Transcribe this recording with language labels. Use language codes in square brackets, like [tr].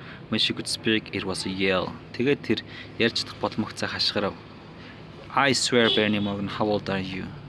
[en] When she could speak, it was a yell. [mn] Тэгээд тэр ярьж чадах боломжтой хашгирав. [en] I swear, Bernie Morgan, how old are you?